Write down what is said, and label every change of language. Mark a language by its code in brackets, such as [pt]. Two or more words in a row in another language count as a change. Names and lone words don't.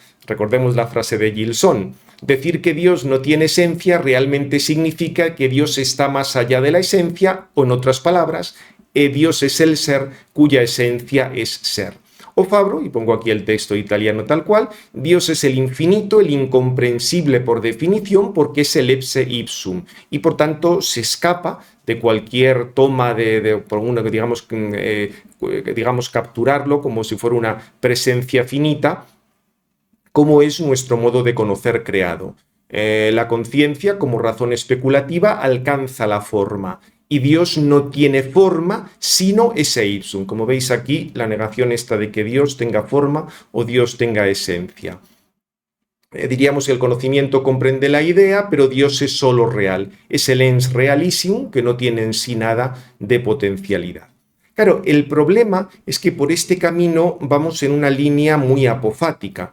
[es] Recordemos la frase de Gilson. Decir que Dios no tiene esencia realmente significa que Dios está más allá de la esencia, o en otras palabras, Dios es el ser cuya esencia es ser. O Fabro, y pongo aquí el texto italiano tal cual, Dios es el infinito, el incomprensible por definición, porque es el [la] ipse ipsum, [es] y por tanto se escapa de cualquier toma digamos capturarlo como si fuera una presencia finita, como es nuestro modo de conocer creado. La conciencia, como razón especulativa, alcanza la forma, y Dios no tiene forma sino [la] esse ipsum. [es] Como veis aquí, la negación esta de que Dios tenga forma o Dios tenga esencia. Diríamos que el conocimiento comprende la idea, pero Dios es solo real. Es el ens realísimo que no tiene en sí nada de potencialidad. Claro, el problema es que por este camino vamos en una línea muy apofática.